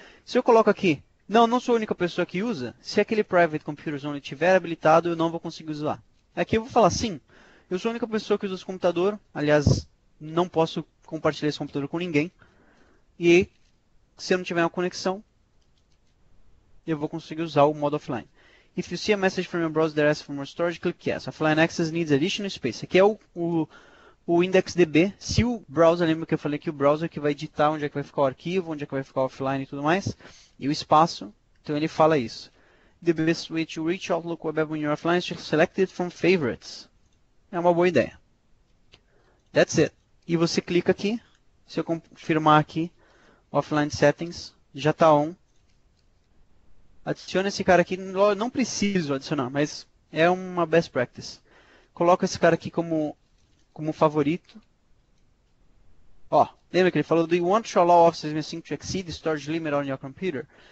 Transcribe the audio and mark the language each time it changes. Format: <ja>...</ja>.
<pt>Se eu coloco aqui, não sou a única pessoa que usa, se aquele private computers only estiver habilitado, eu não vou conseguir usar. Aqui eu vou falar sim. Eu sou a única pessoa que usa esse computador, aliás, não posso compartilhar esse computador com ninguém. E se eu não tiver uma conexão, eu vou conseguir usar o modo offline.</pt> <en>If you see a message from your browser that asks for more storage, click yes. Offline access needs additional space.</en> <pt>Aqui é o IndexDB. Se o browser, lembra que eu falei que o browser que vai editar onde é que vai ficar o arquivo, onde é que vai ficar o offline e tudo mais, e o espaço, então ele fala isso.</pt> <en>The best way to reach Outlook Web App when you're offline is to select it from favorites.</en> <pt>É uma boa ideia.</pt> <en>That's it.</en> <pt>E você clica aqui. Se eu confirmar aqui, Offline Settings, já está on. Adiciona esse cara aqui. Não preciso adicionar, mas é uma best practice. Coloca esse cara aqui como favorito. Ó, lembra que ele falou</pt> <en>do you want to allow Office 365 to exceed the storage limit on your computer?</en>